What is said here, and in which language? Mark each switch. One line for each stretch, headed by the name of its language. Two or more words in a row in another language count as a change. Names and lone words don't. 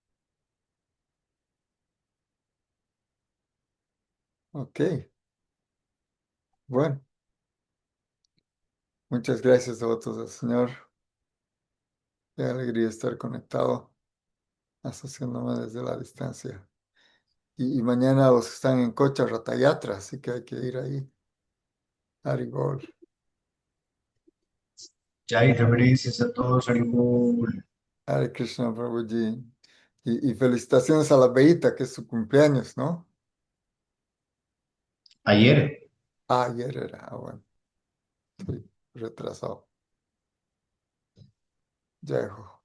Spanish: Ok, bueno, muchas gracias, devotos del Señor. Qué alegría estar conectado, asociándome desde la distancia. Y mañana los que están en Cocha Ratayatra, así que hay que ir ahí. Haribol. Jai, reverencias a todos, Haribol. Hare Krishna Prabhuji. Y felicitaciones a la Beita, que es su cumpleaños, ¿no? Ayer, Ah, ayer era. Ah, bueno, estoy retrasado. Ya, hijo.